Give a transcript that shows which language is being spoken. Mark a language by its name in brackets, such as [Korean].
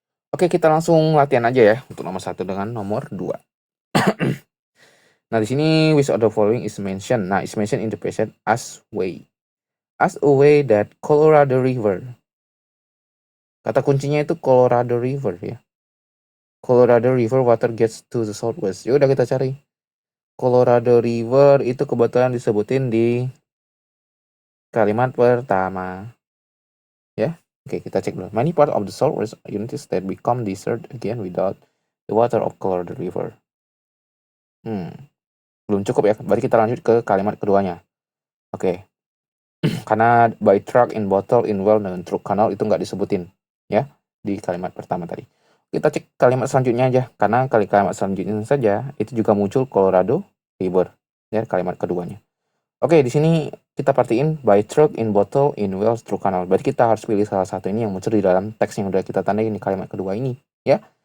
[Indonesian] Oke, kita langsung latihan aja ya untuk nomor 1 dengan nomor 2. Nah, di sini [English] which of the following is mentioned. Nah, is mentioned in the passage as way. As a way that [Indonesian] Colorado River. Kata kuncinya itu Colorado River ya. [English] Colorado River water gets to the southwest. [Indonesian] Ya udah, kita cari. Colorado River itu kebetulan disebutin di kalimat pertama. Ya. Oke, kita cek dulu. [English] Many parts of the southwest United States become desert again without the water of Colorado River. [Indonesian] Belum cukup ya. Berarti kita lanjut ke kalimat keduanya. Oke. Karena [English] by truck in bottle in well [Indonesian] dan [English] truck canal [Indonesian] itu nggak disebutin ya di kalimat pertama tadi. Kita cek kalimat selanjutnya aja, karena kalimat selanjutnya saja itu juga muncul Colorado River ya, kalimat keduanya. Oke, di sini kita partiin [English] by truck, in bottle, in wells, through canal. [Indonesian] Berarti kita harus pilih salah satu ini yang muncul di dalam teks yang udah kita tandain di kalimat kedua ini, ya.